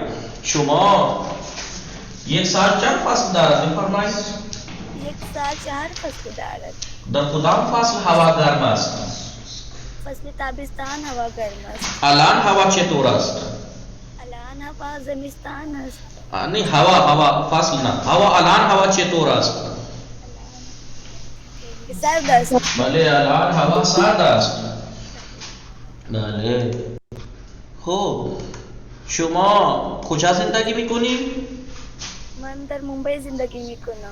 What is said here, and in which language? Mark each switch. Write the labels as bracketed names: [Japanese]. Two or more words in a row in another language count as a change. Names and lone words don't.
[Persian] شما یک سال چند فصل دارد بفرمایید؟ یک سال 4 فصل دارد. در کدام فصل هوا گرم است؟ فصل تابستان هوا گرم است. الان هوا چطور است؟ الان هوا زمستان است. [Urdu] نہیں ہوا فصل نہ ہوا [Persian] الان ہوا چطور است؟ سرد است. بله الان هوا سرد است. بله خب شما کجا زندگی میکنی؟ من در ممبئی زندگی میکنم.